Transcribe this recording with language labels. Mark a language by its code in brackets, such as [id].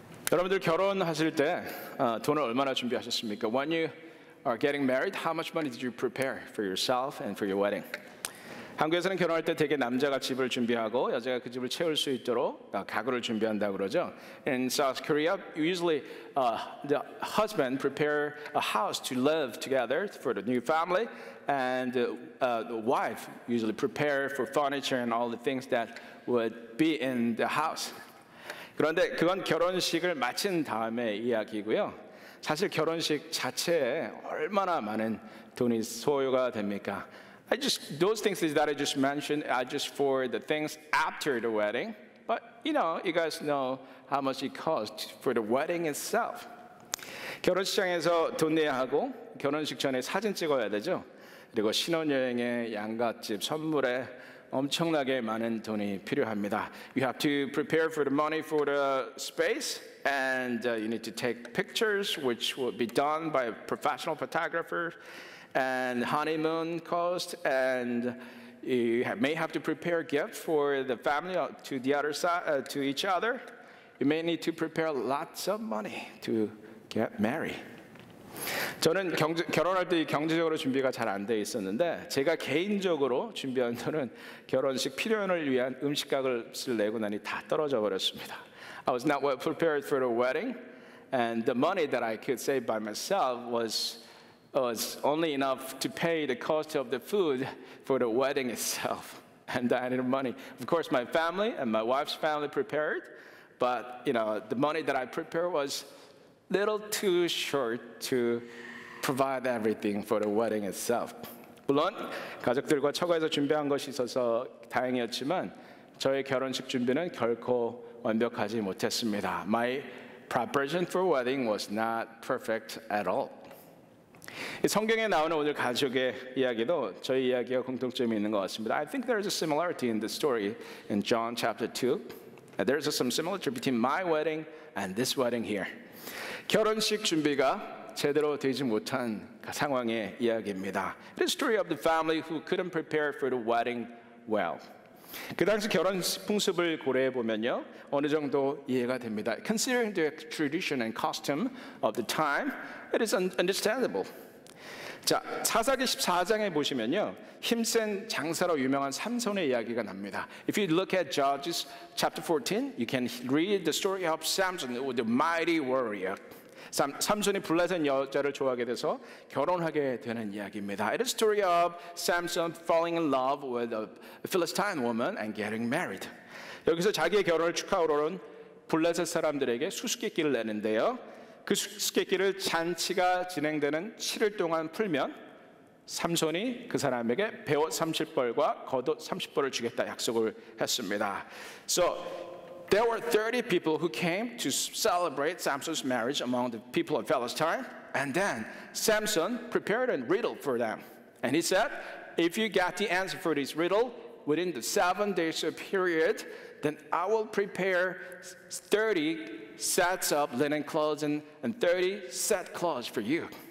[ko] 여러분들 결혼하실 때 돈을 얼마나 준비하셨습니까? [en] When you are getting married, how much money did you prepare for yourself and for your wedding? [ko] 한국에서는 결혼할 때 대개 남자가 집을 준비하고 여자가 그 집을 채울 수 있도록 가구를 준비한다고 그러죠. [en] In South Korea, usually the husband prepare a house to live together for the new family, and the wife usually prepare for furniture and all the things that would be in the house. [ko] 그런데 그건 결혼식을 마친 다음의 이야기고요. 사실 결혼식 자체에 얼마나 많은 돈이 소요가 됩니까? [en] Those things that I just mentioned are just for the things after the wedding. But you guys know how much it costs for the wedding itself. [ko] 결혼식장에서 돈 내야 하고 결혼식 전에 사진 찍어야 되죠. 그리고 신혼여행의 양갓집 선물에 엄청나게 많은 돈이 필요합니다. [en] You have to prepare for the money for the space, and you need to take pictures, which will be done by a professional photographer, and honeymoon cost, and you may have to prepare gifts for the family to the other side, to each other. You may need to prepare lots of money to get married. [ko] 저는 결혼할 때 경제적으로 준비가 잘 안 돼 있었는데 제가 개인적으로 준비한 돈은 결혼식 필요연을 위한 음식값을 내고 나니 다 떨어져 버렸습니다. [en] I was not well prepared for the wedding, and the money that I could save by myself was only enough to pay the cost of the food for the wedding itself. And I needed money. Of course, my family and my wife's family prepared, but the money that I prepared was little too short to provide everything for the wedding itself. [ko] 물론 가족들과 처가에서 준비한 것이 있어서 다행이었지만 저의 결혼식 준비는 결코 완벽하지 못했습니다. [en] My preparation for wedding was not perfect at all. [ko] 성경에 나오는 오늘 가족의 이야기도 저희 이야기와 공통점이 있는 것 같습니다. [en] I think there is a similarity in the story in John chapter 2. There is some similarity between my wedding and this wedding here. [ko] 결혼식 준비가 제대로 되지 못한 상황의 이야기입니다. [en] It is a story of the family who couldn't prepare for the wedding well. [ko] 그 당시 결혼식 풍습을 고려해 보면요, 어느 정도 이해가 됩니다. [en] Considering the tradition and costume of the time, it is understandable. [ko] 자, 사사기 14장에 보시면요, 힘센 장사로 유명한 삼손의 이야기가 납니다. [en] If you look at Judges chapter 14, you can read the story of Samson, the mighty warrior. [ko] 삼손이 블레셋 여자를 좋아하게 돼서 결혼하게 되는 이야기입니다. [en] It is a story of Samson falling in love with a Philistine woman and getting married. [ko] 여기서 자기의 결혼을 축하하러 온 블레셋 사람들에게 수수께끼를 내는데요. 그 수수께끼를 잔치가 진행되는 7일 동안 풀면 삼손이 그 사람에게 배옷 30벌과 겉옷 30벌을 주겠다 약속을 했습니다. [en] So there were 30 people who came to celebrate Samson's marriage among the people of Palestine, and then Samson prepared a riddle for them. And he said, if you get the answer for this riddle within the 7 days period, then I will prepare 30 sets of linen clothes and 30 set clothes for you.